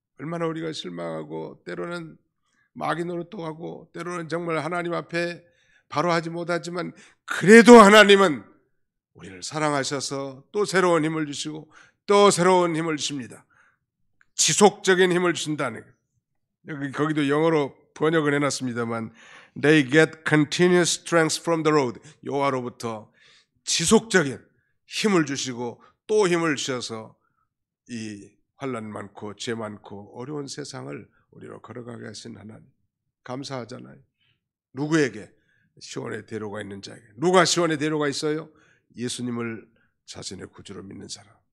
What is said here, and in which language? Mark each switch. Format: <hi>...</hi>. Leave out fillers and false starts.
<ko>얼마나 우리가 실망하고 때로는 마귀 노릇도 하고 때로는 정말 하나님 앞에 바로 하지 못하지만 그래도 하나님은 우리를 사랑하셔서 또 새로운 힘을 주시고 또 새로운 힘을 주십니다. 지속적인 힘을 주신다는 거예요. 거기도 영어로 번역을 해놨습니다만</ko> <en>They get continuous strength from the road.</en> <ko>여호와로부터 지속적인 힘을 주시고 또 힘을 주셔서 이 환난 많고 죄 많고 어려운 세상을 우리로 걸어가게 하신 하나님, 감사하잖아요. 누구에게? 시온의 대로가 있는 자에게. 누가 시온의 대로가 있어요? 예수님을 자신의 구주로 믿는 사람.</ko>